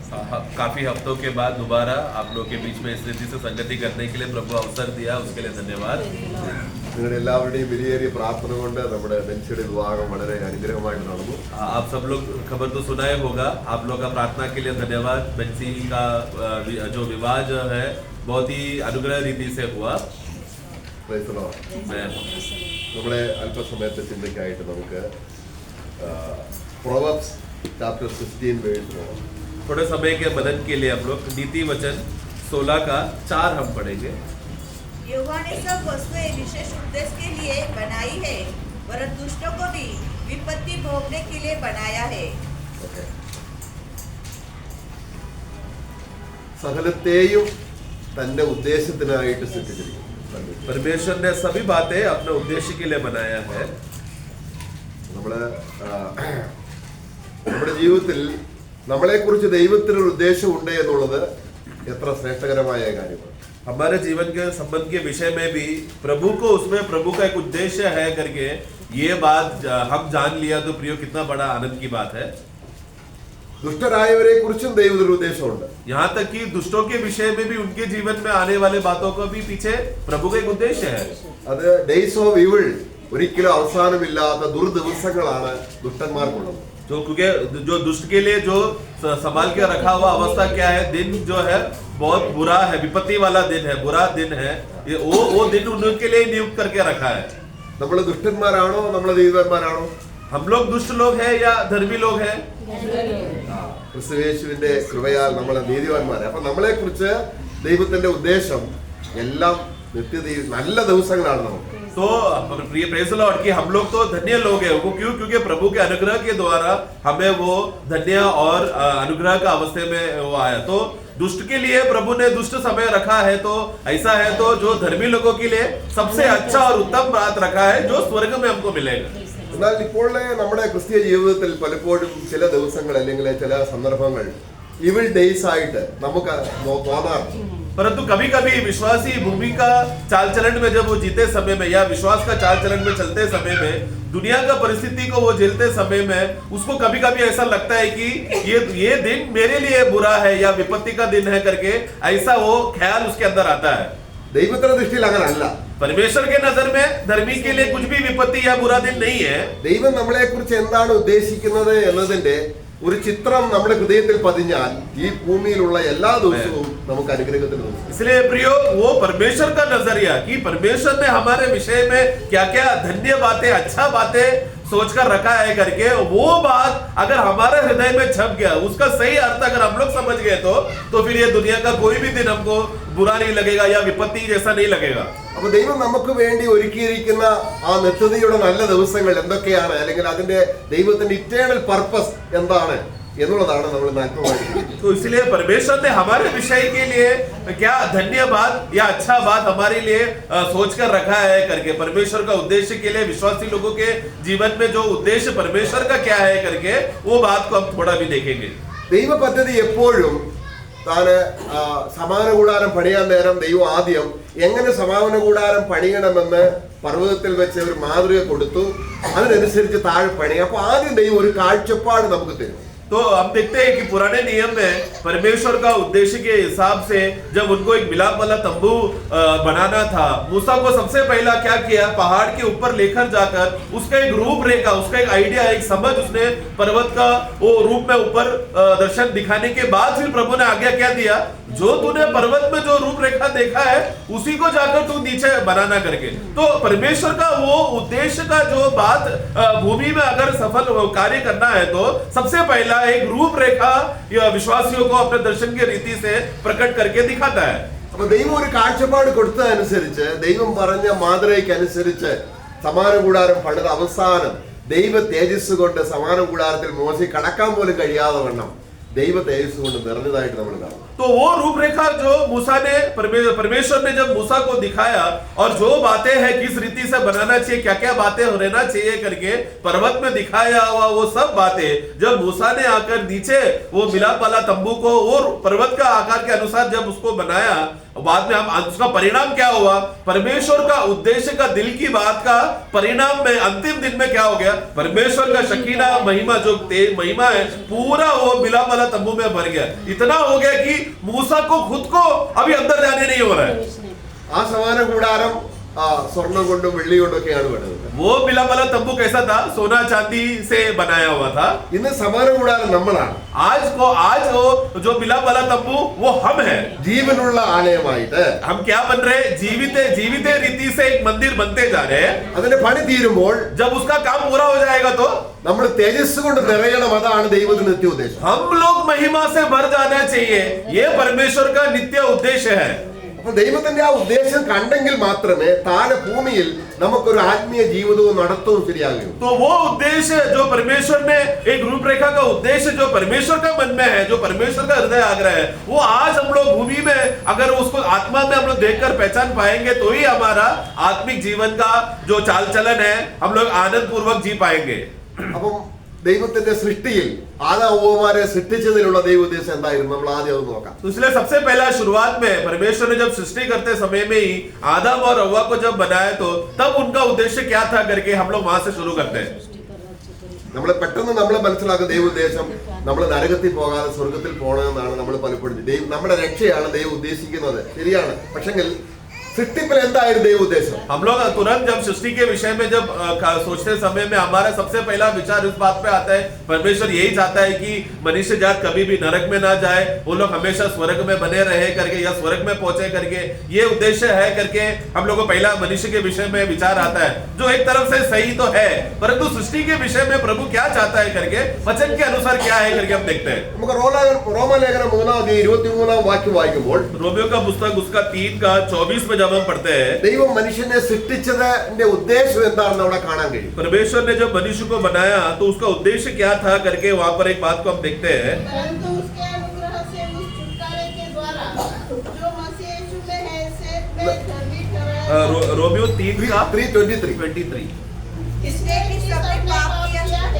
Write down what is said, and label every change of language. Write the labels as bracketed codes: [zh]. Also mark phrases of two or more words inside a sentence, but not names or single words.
[hi] काफी हफ्तों के बाद दोबारा आप लोग के बीच में इस रीति से संगति करने के लिए प्रभु अवसर दिया, उसके लिए धन्यवाद। [ml] നിങ്ങളുടെ എല്ലാവരുടെയും വിലയേറിയ പ്രാർത്ഥന കൊണ്ട് നമ്മുടെ ബെൻസിയുടെ വിവാഹം വളരെ അനുഗ്രഹമായിട്ട് നടന്നു. [hi] आप सब लोग खबर तो सुना ही होगा, आप लोग का प्रार्थना के लिए धन्यवाद। बेंसी का जो विवाह जो है बहुत ही अनुग्रह रीति से हुआ। [en] Praise the Lord. [ml] നമ്മളെ അല്പസമയത്തെ ചിന്തയ്ക്കായിട്ട് നമുക്ക് [en] Proverbs chapter 16 verse 1. [hi] थोड़े समय के मदद के लिए हम लोग नीति वचन 16 का 4 हम पढ़ेंगे। यहोवा ने सब वस्तुएं विशेष उद्देश्य के लिए बनाई है, वरन दुष्टों को भी विपत्ति भोगने के लिए बनाया है। [ml] സകലത്തെയും തന്റെ ഉദ്ദേശത്തിനായിട്ട് സൃഷ്ടിച്ചിരിക്കുന്നു. [hi] परमेश्वर ने सभी बातें अपने उद्देश्य के लिए बनाया है। [ml] നമ്മുടെ ജീവിതത്തിൽ നമ്മളെക്കുറിച്ച് ദൈവത്തിനൊരു ഉദ്ദേശമുണ്ട് എന്നുള്ളത് എത്ര ശ്രേഷ്ഠകരമായ കാര്യമാണ്. [hi] हमारे जीवन के संबंध के विषय में भी प्रभु को उसमें प्रभु का एक उद्देश्य है करके ये बात हम जान लिया तो प्रियो कितना बड़ा आनंद की बात है। [ml] ദുഷ്ടരായവരെ കുറിച്ചും ദൈവത്തിനൊരു ഉദ്ദേശമുണ്ട്. [hi] यहाँ तक कि दुष्टों के विषय में भी उनके जीवन में आने वाले बातों को भी पीछे प्रभु का एक उद्देश्य है। [ml] അത് [en] days of evil, [ml] ഒരിക്കലും അവസാനമില്ലാത്ത ദുർദിവസങ്ങളാണ് ദുഷ്ടന്മാർക്കുള്ളത്. [hi] जो क्योंकि जो दुष्ट के लिए जो संभाल के रखा हुआ अवस्था क्या है, दिन जो है बहुत बुरा है, विपत्ति वाला दिन है, बुरा दिन है। ये वो दिन उनके लिए नियुक्त करके रखा है। [ml] നമ്മൾ ദുഷ്ടന്മാരാണോ നമ്മൾ നീതിമാന്മാരാണോ? [hi] हम लोग दुष्ट लोग हैं या धर्मी लोग हैं? [ml] ക്രിസ്തുയേശുവിന്റെ കൃപയാൽ നമ്മൾ നീതിമാന്മാരെ. അപ്പൊ നമ്മളെ കുറിച്ച് ദൈവത്തിന്റെ ഉദ്ദേശം എല്ലാം നിത്യതയിൽ നല്ല ദിവസങ്ങളാണ് നമുക്ക്. [hi] तो प्रिय [en] Praise Lord [hi] कि हम लोग तो धन्य लोग हैं। वो क्यों? क्योंकि प्रभु के अनुग्रह के द्वारा हमें वो धन्य और अनुग्रह का अवस्था में वो आया। तो दुष्ट के लिए प्रभु ने दुष्ट समय रखा है, तो ऐसा है तो जो धर्मी लोगों के लिए सबसे अच्छा और उत्तम बात रखा है जो स्वर्ग में हमको मिलेगा। [ml] എന്നാൽ ഇപ്പോൾ നമ്മുടെ ക്രിസ്തീയ ജീവിതത്തിൽ പലപ്പോഴും ചില ദിവസങ്ങൾ അല്ലെങ്കിൽ ചില സന്ദർഭങ്ങൾ [en] evil days [ml] ആയിട്ട് നമുക്ക് തോന്നാറുണ്ട്. [hi] परंतु कभी कभी विश्वासी भूमि का चाल चलन में जब वो जीते समय में या विश्वास का चाल चलन में चलते समय में दुनिया का परिस्थिति को वो झेलते समय में उसको कभी कभी ऐसा लगता है कि ये दिन मेरे लिए बुरा है या विपत्ति का दिन है करके ऐसा वो ख्याल उसके अंदर आता है। [ml] ദൈവത്തിന്റെ ദൃഷ്ടിയിൽ അങ്ങനല്ല. [hi] परमेश्वर के नजर में धर्मी के लिए कुछ भी विपत्ति या बुरा दिन नहीं है। [ml] ദൈവം നമ്മളെ കുറിച്ച് എന്താണ് ഉദ്ദേശിക്കുന്നത് എന്നതിന്റെ ഒരു ചിത്രം നമ്മുടെ ഹൃദയത്തിൽ പതിഞ്ഞാൽ ഈ ഭൂമിയിലുള്ള എല്ലാ ദിവസവും നമുക്ക് അനുഗ്രഹത്തിന് ദിവസം. [hi] इसलिए प्रियो वो परमेश्वर का नजरिया कि परमेश्वर ने हमारे विषय में क्या क्या धन्य बातें, अच्छा बातें सोचकर रखा है करके वो बात अगर हमारे हृदय में छप गया, उसका सही अर्थ अगर हम लोग समझ गए तो फिर ये दुनिया का कोई भी दिन हमको बुरा नहीं लगेगा या विपत्ति जैसा नहीं लगेगा। [ml] അപ്പൊ ദൈവം നമുക്ക് വേണ്ടി ഒരുക്കിയിരിക്കുന്ന ആ നിത്യതയുടെ നല്ല ദിവസങ്ങൾ എന്തൊക്കെയാണ്, അല്ലെങ്കിൽ അതിന്റെ ദൈവത്തിന്റെ [en] eternal purpose [ml] എന്താണ് എന്നുള്ളതാണ് നമ്മൾ നാൽപ്പത്. [hi] तो इसलिए परमेश्वर ने हमारे विषय के लिए क्या धन्य बात या अच्छा बात हमारे लिए सोच कर रखा है करके परमेश्वर का उद्देश्य के लिए विश्वासी लोगों के जीवन में जो उद्देश्य परमेश्वर का क्या है करके वो बात को हम थोड़ा भी देखेंगे। [ml] ദൈവ പദ്ധതി എപ്പോഴും താന് സമാന കൂടാരം പണിയാൻ നേരം ദൈവം ആദ്യം എങ്ങനെ സമാന കൂടാരം പണിയണമെന്ന് പർവ്വതത്തിൽ വെച്ച് ഒരു മാതൃക കൊടുത്തു. അതിനനുസരിച്ച് താഴെ പണി. അപ്പൊ ആദ്യം ദൈവം ഒരു കാഴ്ചപ്പാട് നമുക്ക് തരും. [hi] तो हम देखते हैं कि पुराने नियम में परमेश्वर का उद्देश्य के हिसाब से जब उनको एक मिलाप वाला तंबू बनाना था, मूसा को सबसे पहला क्या किया, पहाड़ के ऊपर लेकर जाकर उसका एक रूपरेखा, उसका एक आइडिया, एक समझ उसने पर्वत का वो रूप में ऊपर दर्शन दिखाने के बाद फिर प्रभु ने आज्ञा क्या दिया, जो तूने पर्वत में जो रूपरेखा देखा है उसी को जाकर तू नीचे बनाना करके। तो परमेश्वर का वो उद्देश्य का जो बात भूमि में अगर सफल कार्य करना है तो सबसे पहला एक रूपरेखा विश्वासियों को अपने दर्शन के रीति से प्रकट करके दिखाता है। [ml] അപ്പൊ ദൈവം ഒരു കാഴ്ചപ്പാട് കൊടുത്തതനുസരിച്ച്, ദൈവം പറഞ്ഞ മാതൃകയ്ക്ക് അനുസരിച്ച് സമാന കൂടാരം പണിത അവസാനം ദൈവ തേജസ് കൊണ്ട് സമാന കൂടാരത്തിൽ മോശം കടക്കാൻ പോലും കഴിയാതെ വണ്ണം ദൈവ തേജസ് കൊണ്ട് നിറഞ്ഞതായിട്ട് നമ്മൾ കാണും. [hi] तो वो रूपरेखा जो मूसा ने परमेश्वर ने जब मूसा को दिखाया और जो बातें हैं किस रीति से बनाना चाहिए, क्या क्या बातें रहना चाहिए करके पर्वत में दिखाया हुआ वो सब बातें जब मूसा ने आकर नीचे वो मिलाप वाला तंबू को और पर्वत का आकार के अनुसार जब उसको बनाया, बाद में हम उसका परिणाम क्या हुआ, परमेश्वर का उद्देश्य का दिल की बात का परिणाम में अंतिम दिन में क्या हो गया, परमेश्वर का शकीना महिमा जो महिमा है पूरा वो मिलाप वाला वाला तंबू में भर गया, इतना हो गया कि मूसा को खुद को अभी अंदर जाने नहीं हो रहा है। [ml] ആ സമാന കൂടാരം സ്വർണം കൊണ്ടും വെള്ളി കൊണ്ടൊക്കെയാണ് പണിതത്. [hi] वो मिलाप वाला तंबू कैसा था? सोना चांदी से बनाया हुआ था। [ml] ഇന്ന് സമാന കൂടാരം നമ്മളാണ്. [hi] आज वो जो मिलाप वाला तंबू वो हम है। [ml] ജീവനുള്ള ആലയമായിട്ട് [hi] हम क्या बन रहे? जीवित रीति से एक मंदिर बनते जा रहे हैं। [ml] അതിന്റെ പണി തീരുമ്പോൾ [hi] जब उसका काम पूरा हो जाएगा तो [ml] നമ്മൾ തേജസ് കൊണ്ട് നിറയണം. അതാണ് ദൈവത്തിന്റെ നിത്യ ഉദ്ദേശം. [hi] हम लोग महिमा से भर जाना चाहिए, ये परमेश्वर का नित्य उद्देश्य है। [ml] അപ്പൊ ദൈവത്തിന്റെ ആ ഉദ്ദേശം കണ്ടെങ്കിൽ മാത്രമേ താഴെ ഭൂമിയിൽ നമുക്കൊരു ആത്മീയ ജീവിതവും നടത്തവും ശരിയാകുകയുള്ളൂ. [hi] तो वो उद्देश्य जो परमेश्वर ने एक रूपरेखा का उद्देश्य जो परमेश्वर का मन में है, जो परमेश्वर का हृदय आग्रह है, वो आज हम लोग भूमि में अगर उसको आत्मा में हम लोग देखकर पहचान पाएंगे तो ही हमारा आत्मिक जीवन का जो चाल चलन है हम लोग आनंद पूर्वक जी पाएंगे। [ml] അപ്പം ദൈവത്തിന്റെ സൃഷ്ടിയിൽ ആദാവുമാരെ സൃഷ്ടിച്ചതിലുള്ള ദൈവ ഉദ്ദേശം എന്തായിരുന്നു നമ്മൾ ആദ്യം അത് നോക്കാം. [hi] तो इसलिए सबसे पहला शुरुआत में परमेश्वर ने जब सृष्टि करते समय में ही आदम और हव्वा को जब बनाया तो तब उनका उद्देश्य क्या था करके हम लोग वहां से शुरू करते हैं। [ml] നമ്മൾ പെട്ടെന്ന് നമ്മൾ മനസ്സിലാക്കുന്ന ദൈവ ഉദ്ദേശം നമ്മൾ നരകത്തിൽ പോകാതെ സ്വർഗത്തിൽ പോകണമെന്നാണ് നമ്മൾ പലപ്പോഴും നമ്മുടെ രക്ഷയാണ് ദൈവം ഉദ്ദേശിക്കുന്നത്. ശരിയാണ്. പക്ഷെങ്കിൽ सृष्टिपिल എന്തായിരുന്നു ദൈവ ഉദ്ദേശം? [hi] हम लोग तुरंत जब सृष्टि के विषय में जब सोचते समय में हमारा सबसे पहला विचार इस बात पे आता है, परमेश्वर यही चाहता है कि मनुष्य जात कभी भी नरक में ना जाए, वो लोग हमेशा स्वर्ग में बने रहे करके या स्वर्ग में पहुंचे करके, ये उद्देश्य है करके हम लोग को पहला मनुष्य के विषय में विचार आता है, जो एक तरफ से सही तो है, परंतु सृष्टि के विषय में प्रभु क्या चाहता है करके वचन के अनुसार क्या है करके हम देखते हैं। [ml] നമുക്ക് റോമാലേഖനം 3:23 വാക്യം വായിക്കുമ്പോൾ [hi] रोमियो का पुस्तक उसका 3:24 में जब हम पढ़ते हैं, [ml] ദൈവം മനുഷ്യനെ സൃഷ്ടിച്ചതിന്റെ ഉദ്ദേശം എന്താണെന്ന് അവിടെ കാണാൻ കഴിയും. [hi] परमेश्वर ने जब मनुष्य को बनाया तो उसका उद्देश्य क्या था करके वहां पर एक बात को हम देखते हैं। परंतु उसके अनुग्रह से उस छुटकारे के द्वारा जो मसीह यीशु में है से में धर्मी ठहराया। रोमियो 3:23 इसलिए कि सबने पाप किया है